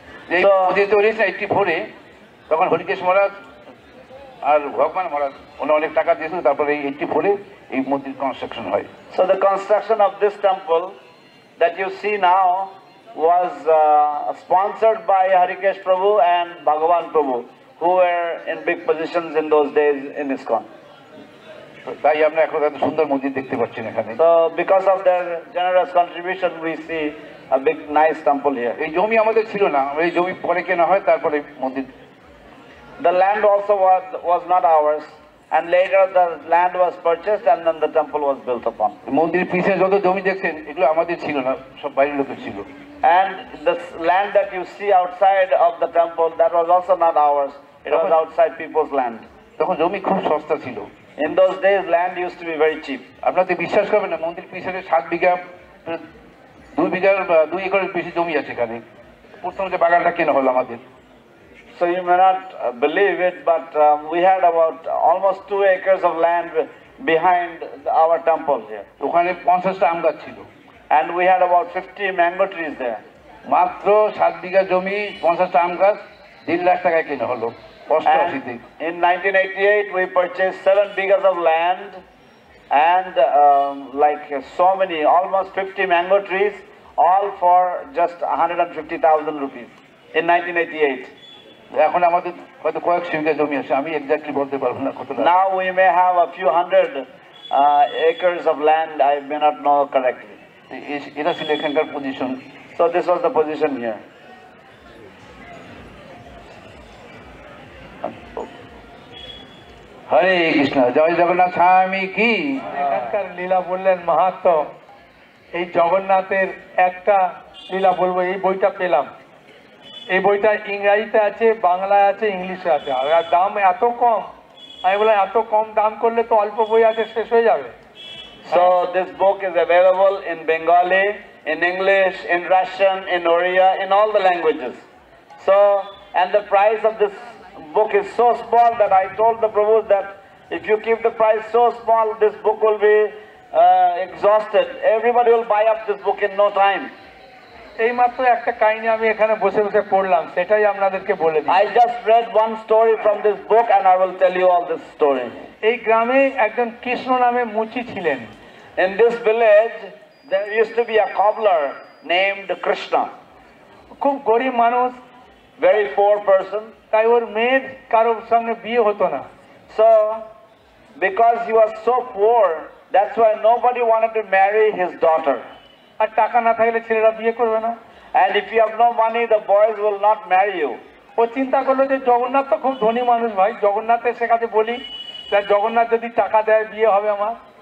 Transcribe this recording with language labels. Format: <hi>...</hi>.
<en>They originally</en> <bn>84 তখন হরিকেশ মহারাজ আর ভগবান মহারাজ ওনারা অনেক টাকা দিয়েছিল, তারপরে এই 84 এই মন্দির কনস্ট্রাকশন হয়।</bn> <en>So the construction of this temple that you see now was sponsored by Harikesh Prabhu and Bhagavan Prabhu, who were in big positions in those days in ISKCON.</en> <bn>তাই আমরা এখন এত সুন্দর মন্দির দেখতে পাচ্ছেন এখানে।</bn> <en>So because of their generous contribution, we see a big nice temple here.</en> <bn>এই জমি আমাদের ছিল না, এই জমি পরে কেনা হয়, তারপরে মন্দির।</bn> <en>The land also was not ours, and later the land was purchased and then the temple was built upon.</en> <bn>মন্দিরের পিছনে যত জমি দেখছেন এগুলো আমাদের ছিল না, সব বাইরের লোকের ছিল।</bn> <en>And the land that you see outside of the temple, that was also not ours. It was outside people's land.</en> <bn>তখন জমি খুব সস্তা ছিল।</bn> <en>In those days, land used to be very cheap.</en> <bn>আপনারা তো বিশ্বাস করবেন না, মন্দির পিছনে 7 বিঘা 2 একরের বেশি জমি আছে এখানে। প্রথম যে বাগানটা কেনা হলো আমাদের।</bn> <en>So you may not believe it, but we had about almost 2 acres of land behind our temple here.</en> <bn>ওখানে 50টা আম গাছ ছিল।</bn> <en>And we had about 50 mango trees there.</en> <bn>মাত্র 7 বিঘা জমি 50টা আম গাছ 1.5 লাখ টাকায় কেনা হলো।</bn> <en>In 1988, we purchased 7 bighas of land and like so many, almost 50 mango trees, all for just 150,000 rupees in 1988.</en> <bn>এখন আমাদের হয়তো কয়েকশো বিঘা জমি আছে, আমি এক্স্যাক্টলি বলতে পারবো না কতটা।</bn> <en>Now we may have a few hundred acres of land, I may not know correctly.</en> <bn>এটা ছিল এখানকার position.</bn> <en>So this was the position here.</en> <bn>হরে কৃষ্ণ, জয় জগন্নাথ স্বামী কি। এখানকার লীলা বললেন মাহাত্ম। এই জগন্নাথের একটা লীলা বলবো, এই বইটা পেলাম। এই বইটা ইংরাজিতে আছে, বাংলায় আছে, ইংলিশে আছে, আর দাম এত কম। আমি বললাম এত কম দাম করলে তো অল্প বই আছে, শেষ হয়ে যাবে।</bn> <en>So this book is available in Bengali, in English, in Russian, in Oriya, in all the languages. So, and the price of this book is so small that I told the Prabhus that if you keep the price so small, this book will be exhausted. Everybody will buy up this book in no time.</en> <bn>এই মাত্র একটা কাহিনী আমি এখানে বসে বসে পড়লাম, সেটাই আপনাদেরকে বলে দিই।</bn> <en>I just read one story from this book and I will tell you all this story.</en> <bn>এই গ্রামে একজন কৃষ্ণ নামে মুচি ছিলেন।</bn> <en>In this village, there used to be a cobbler named Krishna.</en> <bn>খুব গরিব মানুষ,</bn> <en>Very poor person.</en> <bn>তাই ওর মেয়ের কারোর সঙ্গে বিয়ে হতো না।</bn> <en>So, because he was so poor, that's why nobody wanted to marry his daughter.</en> <bn>আর টাকা না থাকলে ছেলেরা বিয়ে করবে না।</bn> <en>And if you have no money, the boys will not marry you.</en> <bn>ও চিন্তা করলো যে জগন্নাথ তো খুব ধনী মানুষ ভাই, জগন্নাথের শেখাতে বলি, জগন্নাথ যদি টাকা দেয় বিয়ে হবে আমার।</bn>